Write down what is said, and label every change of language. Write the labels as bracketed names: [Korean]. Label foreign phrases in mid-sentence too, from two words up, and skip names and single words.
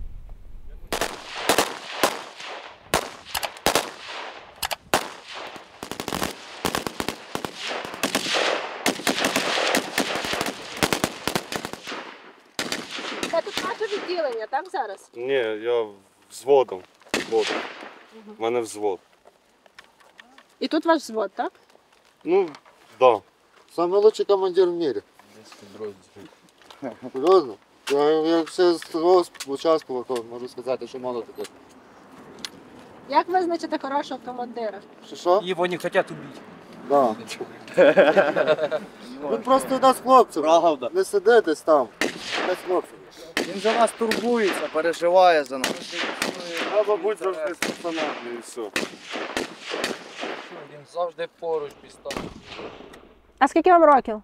[Ukrainian] Це тут наше відділення, так зараз? Ні, я взводом. У мене взвод. І тут ваш взвод, так? Ну, так. [Russian] Да. Самый лучший командир в мире. [Ukrainian] Серйозно? Я все з того участвував, то можу сказати, що мало таких. Як визначити хорошого командира? Що? [Russian] Его не хотят убить. Да. [Ukrainian] Він просто дасть хлопців. Правда. Не сиди десь там. Дасть хлопців. Він за нас турбується, переживає за нас. Треба бути завжди з пацанами і все. Він завжди поруч пістолет. А скільки вам років?